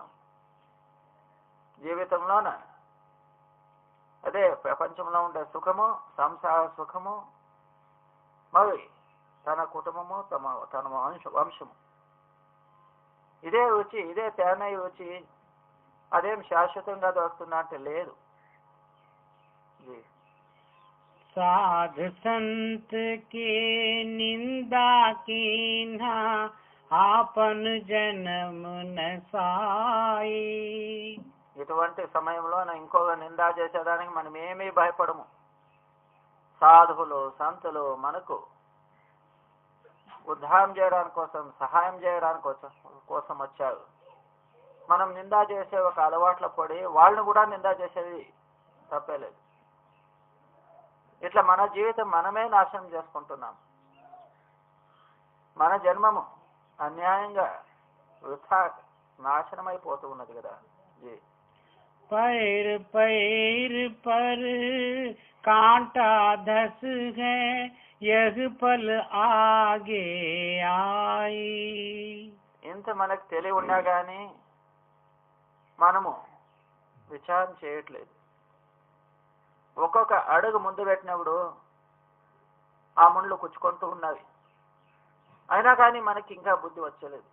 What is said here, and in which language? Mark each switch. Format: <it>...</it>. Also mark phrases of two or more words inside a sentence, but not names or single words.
<te>జీవితంలోన అదే ప్రపంచంలో ఉండే సుఖము, సంసార సుఖము, మరి తన కుటుంబము, తన వంశము, ఇదే రుచి, ఇదే తేనె రుచి. అదేం శాశ్వతంగా దొరుకుతున్నట్టు లేదు.</te> <hi>साध संत के निंदा कीन्हा आपन जन्म नसाई.</hi> <te>ఇటువంటి సమయంలో ఇంకొక నిందా చేసేదానికి మనం ఏమీ భయపడము. సాధువులు, సంతులు మనకు ఉద్ధారం చేయడానికి కోసం, సహాయం చేయడానికి కోసం వచ్చారు. మనం నిందా చేసే ఒక అలవాట్ల పడి వాళ్ళని కూడా నిందా చేసేది తప్పేలేదు. ఇట్లా మన జీవితం మనమే నాశనం చేసుకుంటున్నాం. మన జన్మము అన్యాయంగా వృథా నాశనమైపోతూ ఉన్నది కదా.</te> <hi>पैर पैर पर कांटा धस है, यह पल आगे आई.</hi> <te>ఇంత మనకు తెలివి ఉన్నా కానీ మనము విచారం చేయట్లేదు. ఒక్కొక్క అడుగు ముందు పెట్టినప్పుడు ఆ ముళ్ళు కుచ్చుకుంటూ ఉన్నవి. అయినా కానీ మనకి ఇంకా బుద్ధి వచ్చలేదు.</te>